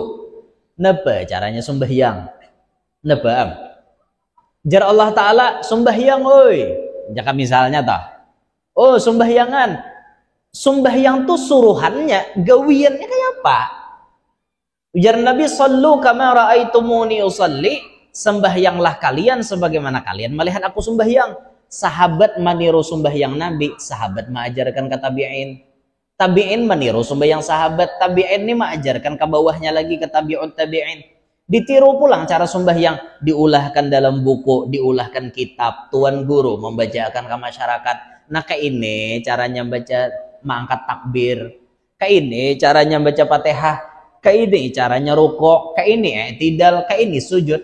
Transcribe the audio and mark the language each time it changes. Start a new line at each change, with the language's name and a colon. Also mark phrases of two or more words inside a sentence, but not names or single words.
Banjar: Napa caranya sembahyang? Napa am? Jar Allah Ta'ala sembahyang oi. Jika misalnya oh sembahyangan, sembahyang tuh suruhannya, gawiannya kayak apa? Ujar Nabi
Arabic: sallu kama ra'aitumuni usalli,
Banjar: sembahyanglah kalian sebagaimana kalian melihat aku sembahyang. Sahabat meniru sembahyang Nabi, sahabat mengajarkan ke tabi'in. Tabi'in meniru sembahyang sahabat, tabi'in ini mengajarkan ke bawahnya lagi ke tabi'ut tabi'in. Ditiru pulang cara sembahyang, diulahkan dalam buku, diulahkan kitab, Tuan Guru membacakan ke masyarakat. Nah kayak ini caranya baca mengangkat takbir, kayak ini caranya baca Fatihah, kayak ini caranya rukuk, kayak ini i'tidal, kayak ini sujud.